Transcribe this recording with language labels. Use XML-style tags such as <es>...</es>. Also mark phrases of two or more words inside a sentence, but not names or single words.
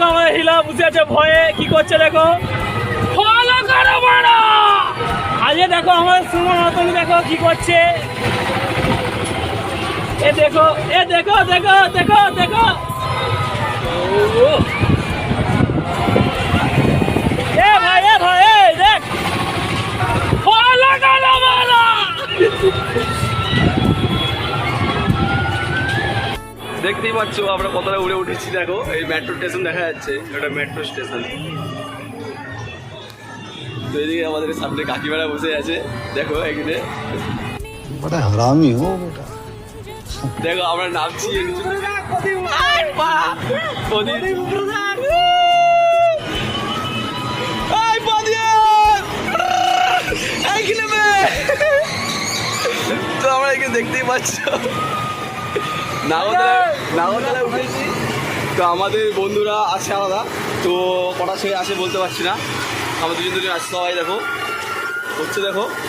<bn>মহিলা বসে আছে ভয়ে কি করছে দেখো ফলো করো মারা আজকে দেখো আমার সুমন রতনী দেখো কি করছে এ দেখো দেখো দেখো এ ভাই দেখ ফলো করো মারা দেখতেই পাচ্ছ আমরা কতটা উড়ে উঠেছি দেখো এই</bn> <en>metro station</en> <bn>দেখা যাচ্ছে এটা</bn> <en>metro station</en> <bn>তো এদিকে আমাদের সামনে কাকিমারা বসে আছে দেখো এখানে</bn> <hi>बड़ा हरामी हो बेटा</hi> <bn>দেখো আমরা নামছি তো আমরা এখানে দেখতেই পাচ্ছ নাগরতলায় উঠেছি তো আমাদের বন্ধুরা আছে আলাদা তো কটা ছেলে আসে বলতে পারছি না আমরা দুজন আসছে সবাই দেখো হচ্ছে দেখো</bn>